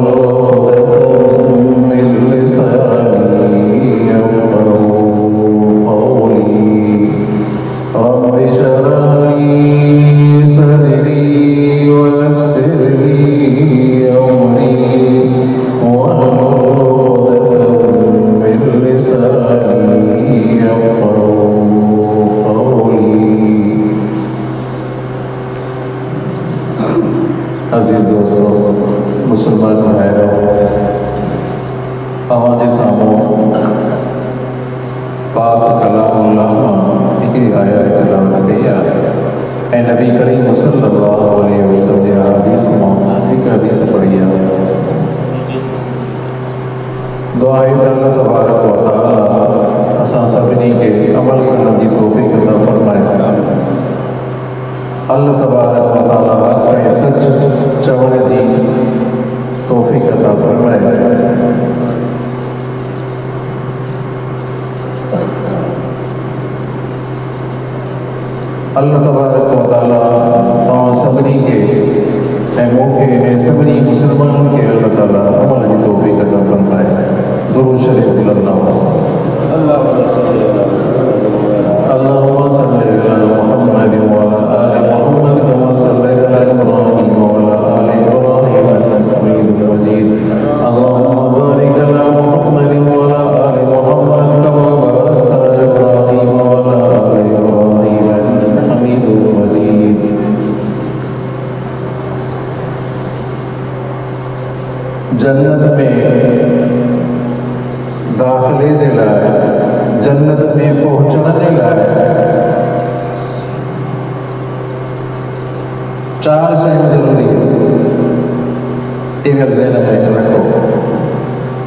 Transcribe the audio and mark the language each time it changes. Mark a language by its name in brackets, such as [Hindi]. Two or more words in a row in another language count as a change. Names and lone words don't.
[Arabic] عقدة من لساني يفقهوا قولي رب اشرح لي صدري ويسر لي أمري واحلل عقدة من لساني يفقهوا قولي [Urdu] عزیز دوستو مسلمان بھائیوں ہمارے سامنے پاک کلام اللہ [Sindhi] हिकिड़ी आयत तिलावत कई आहे ऐं नबी करीम [Arabic] صلى الله عليه وسلم [Sindhi] जे हदीस मां हिकु हदीस पढ़ी आहे दुआ आहे त अल्लाह [Arabic] تبارك وتعالى [Sindhi] असां सभिनी खे अमल करण जी तौफ़ीक़ अता फ़रमाए अल्लाह [Arabic] تبارك وتعالى [Sindhi] हक़ ऐं सच चवण जी तौफ़ीक़ अता फ़रमाए अल्लाह [Arabic] تبارك وتعالى [Sindhi] तव्हां सभिनी खे ऐं मूंखे ऐं सभिनी मुस्लमाननि खे अल्लाह ताला अमल जी तौफ़ीक़ अता फ़रमाए दुरूद शरीफ़ अल्लाहुम्मा [Arabic] صل على محمد وعلى آل محمد كما صليت على إبراهيم وعلى آل إبراهيم إنك حميد مجيد اللهم بارك على محمد وعلى آل محمد كما باركت على إبراهيم وعلى آل إبراهيم إنك حميد مجيد. [Sindhi] जन्नत में दाखिले जे लाइ जन्नत में पहुंचण जे लाइ चार शयूं ज़रूरी इहे ज़हन में रखो।